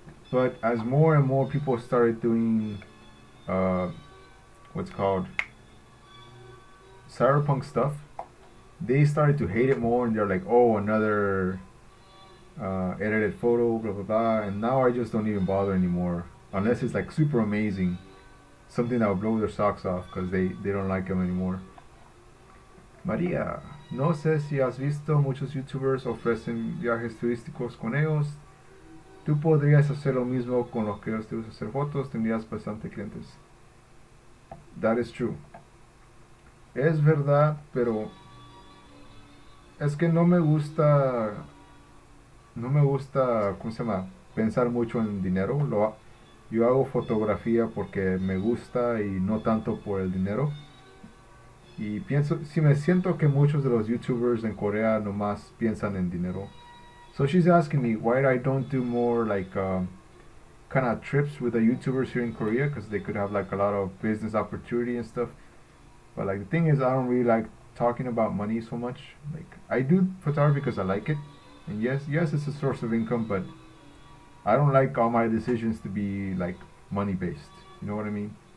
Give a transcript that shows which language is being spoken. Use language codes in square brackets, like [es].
[en] But as more and more people started doing what's called cyberpunk stuff, they started to hate it more and they're like, oh, another edited photo, blah blah blah. And now I just don't even bother anymore unless it's like super amazing, something that will blow their socks off because they don't like them anymore. [es] María, no sé si has visto muchos youtubers ofrecen viajes turísticos con ellos. Tú podrías hacer lo mismo con los que te gusta hacer fotos, tendrías bastante clientes. [en] That is true. [es] Es verdad, pero es que no me gusta, ¿cómo se llama? Pensar mucho en dinero. Yo hago fotografía porque me gusta y no tanto por el dinero. Y pienso, si me siento que muchos de los youtubers en Corea nomás piensan en dinero. [en] So she's asking me why I don't do more like kind of trips with the YouTubers here in Korea, because they could have like a lot of business opportunity and stuff. But like the thing is, I don't really like talking about money so much. Like I do photography because I like it, and yes, it's a source of income, but I don't like all my decisions to be like money based. You know what I mean?